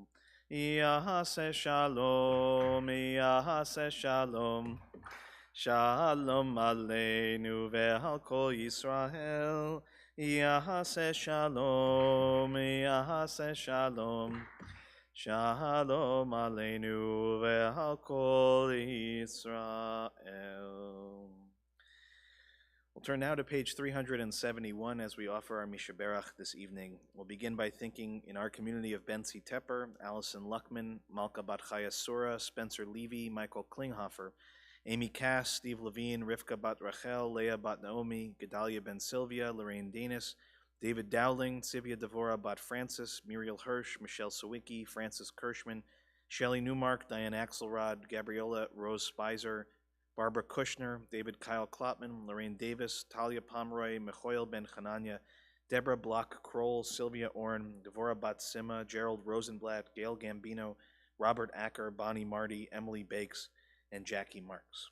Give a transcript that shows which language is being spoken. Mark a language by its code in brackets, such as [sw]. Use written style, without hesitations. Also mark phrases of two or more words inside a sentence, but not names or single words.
[he] יעשה שלום, יעשה שלום, שלום עלינו ועל כל ישראל. יעשה שלום, יעשה שלום, שלום עלינו ועל כל ישראל. [en] We'll turn now to page 371 as we offer our Mishaberach this evening. We'll begin by thinking in our community of Bentzi Tepper, Allison Luckman, Malka Bat Chaya Sura, Spencer Levy, Michael Klinghoffer, Amy Cass, Steve Levine, Rivka Bat Rachel, Leah Bat Naomi, Gedalia Ben Sylvia, Lorraine Danis, David Dowling, Sivia Devora Bat Francis, Muriel Hirsch, Michelle Sawicki, Francis Kirschman, Shelley Newmark, Diane Axelrod, Gabriella Rose Spicer, Barbara Kushner, David Kyle Klopman, Lorraine Davis, Talia Pomeroy, Michoel Ben Hananya, Deborah Block Kroll, Sylvia Orn, Devora Bat Sima, Gerald Rosenblatt, Gail Gambino, Robert Acker, Bonnie Marty, Emily Bakes, and Jackie Marks.